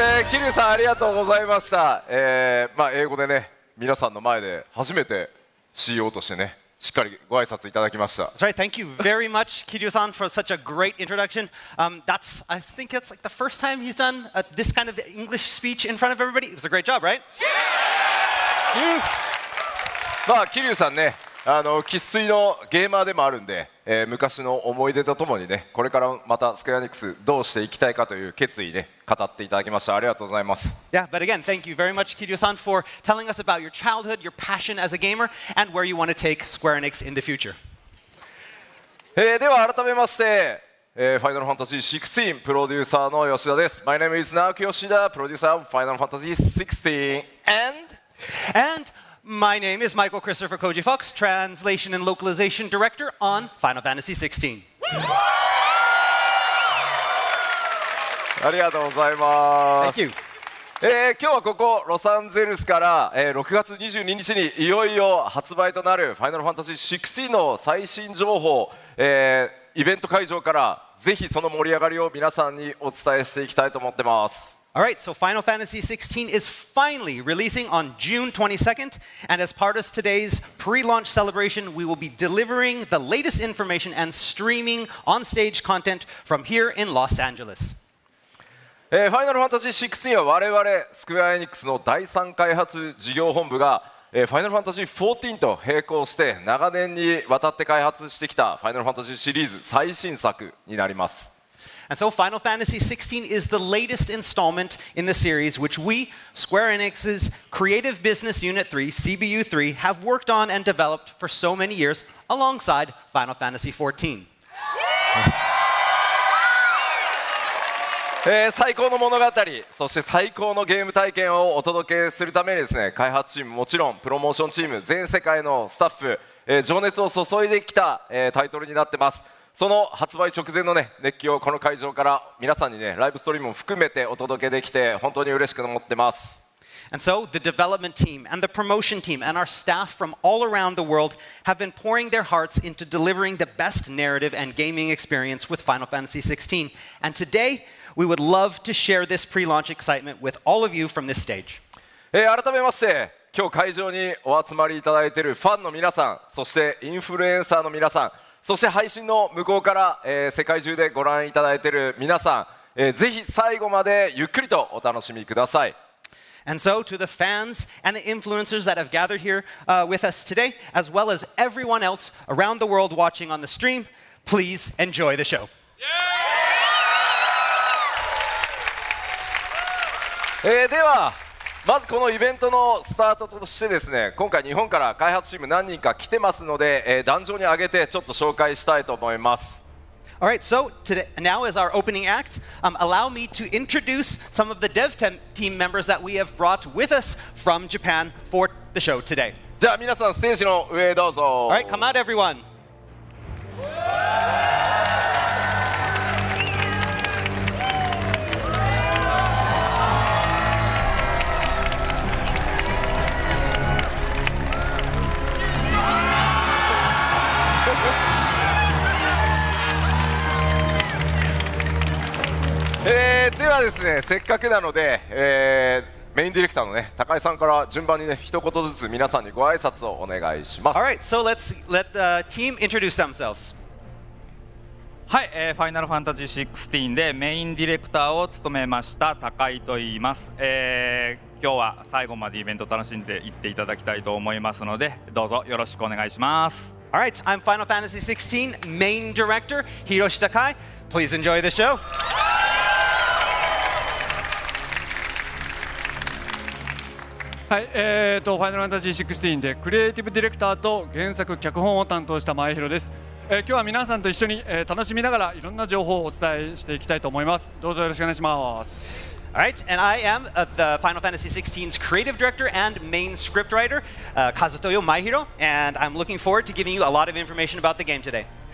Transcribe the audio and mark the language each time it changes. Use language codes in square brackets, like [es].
[ja] 桐生さんありがとうございました。英語でね、皆さんの前で初めて CEO としてね、しっかりご挨拶いただきました。 [en] That's right. Thank you very much, Kiryu-san, for such a great introduction. I think that's like the first time he's done this kind of English speech in front of everybody. It was a great job, right? [ja] まあ桐生さんね、生粋のゲーマーでもあるんで、昔の思い出とともにね、これからまたスクエアエニックスどうしていきたいかという決意ね、語っていただきました。ありがとうございます。 [en] Yeah, but again, thank you very much, Kiryu-san, for telling us about your childhood, your passion as a gamer, and where you want to take Square Enix in the future. [ja] では改めまして、ファイナルファンタジー16プロデューサーの吉田です。 [en] My name is Naoki Yoshida, producer of Final Fantasy 16 And my name is Michael Christopher Koji Fox, Translation and Localization Director on Final Fantasy 16. [ja] ありがとうございます。 [en] Thank you. [ja] 今日はここロサンゼルスから、6月22日にいよいよ発売となるファイナルファンタジー16の最新情報、イベント会場からぜひその盛り上がりを皆さんにお伝えしていきたいと思ってます。 [en] All right, so Final Fantasy 16 is finally releasing on June 22nd, and as part of today's pre-launch celebration, we will be delivering the latest information and streaming on-stage content from here in Los Angeles. [ja] ファイナルファンタジー16は我々スクエアエニックスの第3開発事業本部がファイナルファンタジー14と並行して長年にわたって開発してきたファイナルファンタジーシリーズ最新作になります。 [en] And so Final Fantasy 16 is the latest installment in the series, which we, Square Enix's Creative Business Unit 3, CBU3, have worked on and developed for so many years alongside Final Fantasy 14. [ja] 最高の物語、そして最高のゲーム体験をお届けするためにですね、開発チームもちろんプロモーションチーム全世界のスタッフ、情熱を注いできた、タイトルになってます。その発売直前のね熱気をこの会場から皆さんにねライブストリームも含めてお届けできて本当に嬉しく思ってます。 [en] And so the development team and the promotion team and our staff from all around the world have been pouring their hearts into delivering the best narrative and gaming experience with Final Fantasy 16. And today, we would love to share this pre-launch excitement with all of you from this stage. [ja] 改めまして今日会場にお集まりいただいているファンの皆さん、そしてインフルエンサーの皆さん、そして配信の向こうから、世界中でご覧いただいている皆さん、ぜひ最後までゆっくりとお楽しみください。 [en] And so to the fans and the influencers that have gathered here with us today, as well as everyone else around the world watching on the stream, please enjoy the show. [ja] ではまずこのイベントのスタートとしてですね、今回日本から開発チーム何人か来てますので、壇上に上げてちょっと紹介したいと思います。 [en] All right, so today, now as our opening act, allow me to introduce some of the dev team members that we have brought with us from Japan for the show today. [ja] じゃあ皆さんステージの上へどうぞ。 [en] All right, come out everyone. [ja] ではですね、せっかくなので、メインディレクターのね高井さんから順番にね一言ずつ皆さんにご挨拶をお願いします。 [en] All right, so let the team introduce themselves. [ja] はい、ファイナルファンタジー16でメインディレクターを務めました高井と言います。今日は最後までイベント楽しんでいっていただきたいと思いますので、どうぞよろしくお願いします。 [en] All right, I'm Final Fantasy 16 main director Hiroshi Takai. Please enjoy the show. [ja] はい、ファイナルファンタジー16でクリエイティブディレクターと原作脚本を担当した前広です。今日は皆さんと一緒に、楽しみながらいろんな情報をお伝えしていきたいと思います。どうぞよろしくお願いします。 [en] All right, and I am the Final Fantasy 16's creative director and main scriptwriter, Kazutoyo Maihiro, and I'm looking forward to giving you a lot of information about the game today.